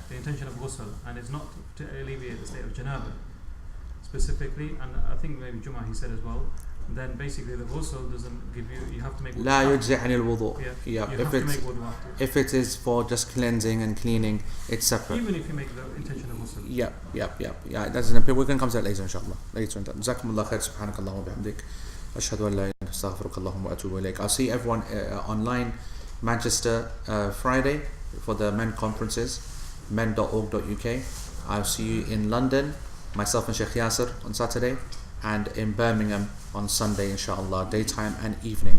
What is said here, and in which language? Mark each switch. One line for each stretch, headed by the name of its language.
English: the intention of ghusl, and it's not to alleviate the state of janaba specifically, and I think maybe Jum'ah he said as well, then basically the ghusl doesn't give you have to make wudu.
Arabic: لا يجزئ عن الوضوء.
English: Yeah, you have to make wudu after. If it is for just cleansing and cleaning, it's separate. Even if you make the intention of ghusl. Yeah. That's an opinion. We're going to come to that later, inshallah. Later on.
Arabic: جزاكم الله خير. سبحانك اللهم وبحمدك. أشهد أن لا إله إلا أنت أستغفرك اللهم وأتوب إليك.
English: I'll see everyone online, Manchester, Friday for the men conferences, men.org.uk. I'll see you in London, myself and Sheikh Yasser on Saturday, and in Birmingham on Sunday, inshallah, daytime and evening.